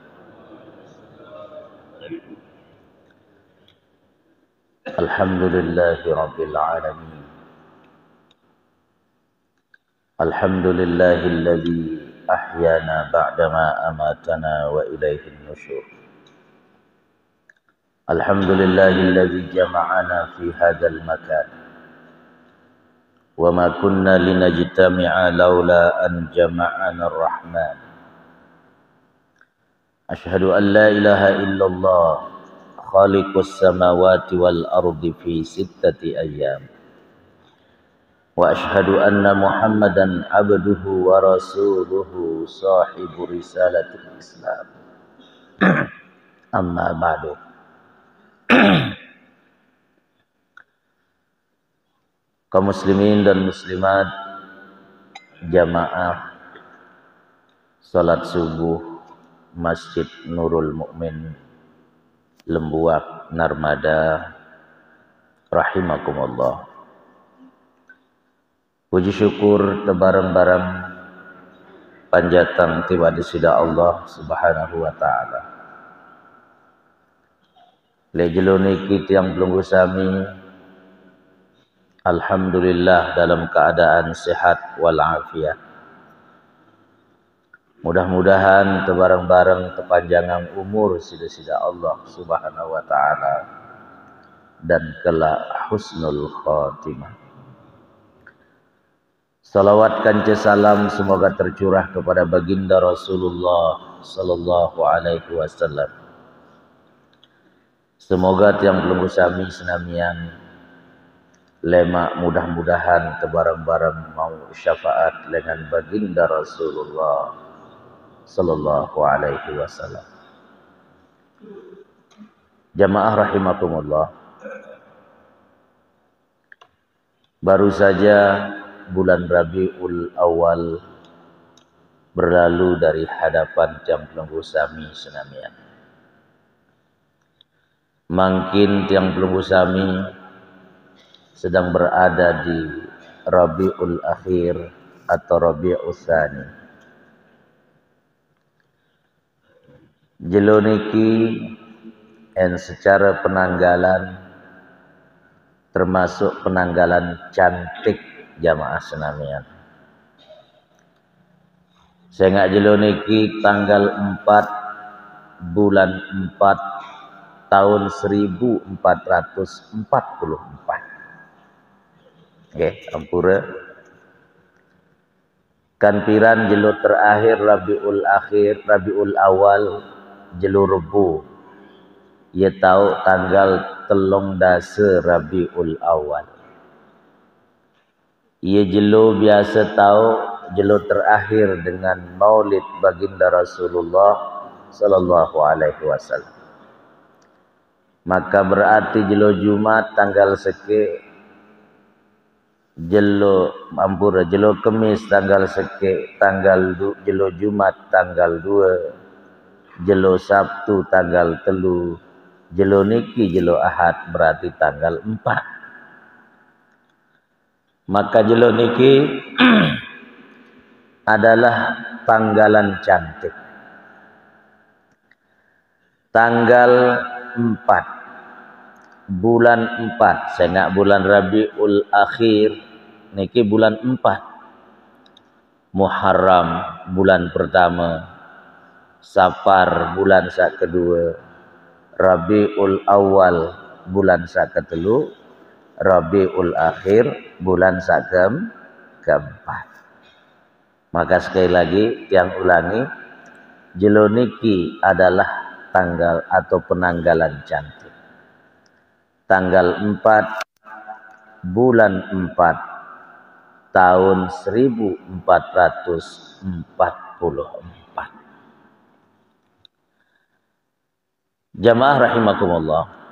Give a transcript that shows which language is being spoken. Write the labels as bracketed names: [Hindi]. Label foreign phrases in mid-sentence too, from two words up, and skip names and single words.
[Arabic] الحمد لله رب العالمين. الحمد لله الذي أحيانا بعد ما أماتنا وإليه النشور. الحمد لله الذي جمعنا في هذا المكان. وما كنا لنجتمع لولا أن جمعنا الرحمن أشهد أن لا إله إلا الله خالق السماوات والأرض في 6 أيام وأشهد أن محمدا عبده ورسوله صاحب رسالة الإسلام أما بعد. [Indonesian] Kaum muslimin dan muslimat jamaah salat subuh Masjid Nurul Mukmin Lembuak Narmada rahimakumullah. [Sasak] Puji syukur tebareng-bareng panjatan tiba di sida Allah [Arabic] سبحانه وتعالى. [Sasak] Lejelo niki tiang belunggu sami alhamdulillah [Indonesian] dalam keadaan sehat walafiat. [Sasak] Mudah-mudahan tebareng-bareng kepanjangan umur sida-sida Allah [Arabic] سبحانه وتعالى [Sasak] dan kelak [Arabic] حسن الخاتمة. [Indonesian] Salawat kance salam semoga tercurah kepada baginda Rasulullah [Arabic] صلى الله عليه وسلم. [Sasak] Semoga tiang belunggu sami senamian lemak mudah-mudahan tebareng-bareng mau syafaat dengan baginda Rasulullah [Arabic] صلى الله عليه وسلم. [Indonesian] Jamaah rahimakumullah. Baru saja bulan Rabiul Awal berlalu dari hadapan [Sasak] jam belenggu sami senamian. [Indonesian] Mungkin tiang belenggu sami sedang berada di Rabiul Akhir atau Rabiul Tsani. [Sasak] Jelo niki en [Indonesian] secara penanggalan termasuk penanggalan cantik jamaah senamian. [Sasak] Saya ngak jelo niki tanggal 4 bulan 4 tahun 1444. Ampura kan piran jelo terakhir Rabiul Akhir, Rabiul Awal jelo Rebu. Ia tahu tanggal 13 Rabiul Awal. Ia jelo biasa tahu jelo terakhir dengan Maulid baginda Rasulullah [Arabic] صلى الله عليه وسلم. [Sasak] Maka berarti jelo Jumat tanggal seke, jelo Kemis tanggal seke, jelo Jumat tanggal 2, jelo Sabtu tanggal 3, jelo niki jelo Ahad berarti tanggal 4. [Indonesian] Maka jelo niki adalah tanggalan cantik. [Sasak] Tanggal 4 bulan 4, saya nak bulan Rabiul Akhir niki bulan 4, Muharram bulan pertama, Safar bulan sak kedua, Rabiul Awal bulan sak ketelu, Rabiul Akhir bulan sak keempat. [Indonesian] Maka sekali lagi tiang ulangi, jelo niki adalah tanggal atau penanggalan cantik. tanggal 4 bulan 4 tahun 1444. Jamaah rahimakumullah.